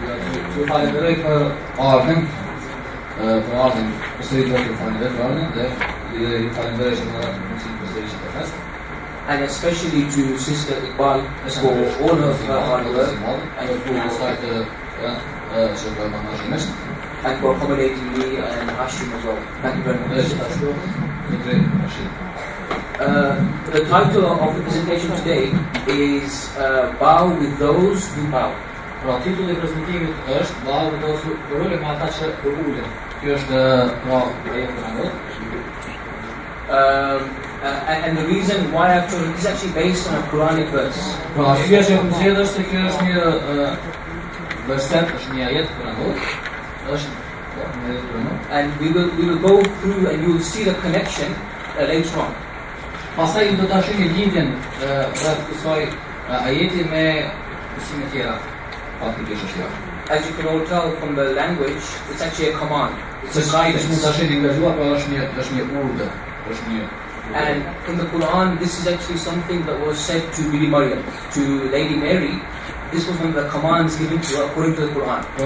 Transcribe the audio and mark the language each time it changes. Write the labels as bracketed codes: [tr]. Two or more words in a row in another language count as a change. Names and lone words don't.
[en] And especially to Sister Iqbal for all of her hard work and for accommodating me and Hashim as well. Thank you very much. The title of the presentation today is Bow with Those Who Bow. [sq] Titulli I prezantimit është [en] Bow with Those Who Bow, [sq] me ata që ulën. Kjo është [en] and the reason why I've chosen it is actually based on a Quranic verse. [sq] Arsyeja që më zgjedh është se kjo është një verset, është një ajet kuranor. [en] And we will go through and you will see the connection later on. [sq] Pastaj do ta shohim lidhjen rreth kësaj ajeti me mësime tjera. [en] As you can all tell from the language, it's actually a command. It's a guidance. And in the Quran, this is actually something that was said to Bibi Maryam, to Lady Mary. This was one of the commands given to her according to the Quran.